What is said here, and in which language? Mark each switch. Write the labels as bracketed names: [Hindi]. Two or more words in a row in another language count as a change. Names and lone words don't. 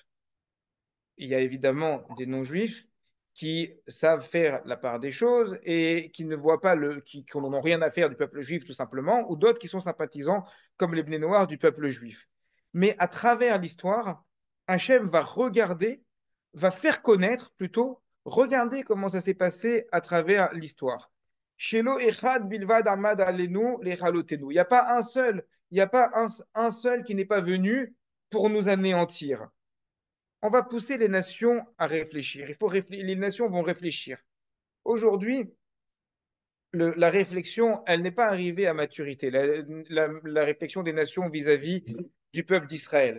[French] Il y a évidemment des non-juifs qui savent faire la part des choses et qui ne voient pas qui n'en ont rien à faire du peuple juif tout simplement, ou d'autres qui sont sympathisants comme les Bnei Noirs du peuple juif. Mais à travers l'histoire, Hachem va faire connaître plutôt, regarder comment ça s'est passé à travers l'histoire. [Hebrew] שלא אחד בלבד עמד עלינו לכלותנו. [French] Il n'y a pas un seul, il n'y a pas un seul qui n'est pas venu pour nous anéantir. On va pousser les nations à réfléchir. Les nations vont réfléchir. Aujourd'hui, la réflexion, elle n'est pas arrivée à maturité. La réflexion des nations vis-à-vis du peuple d'Israël.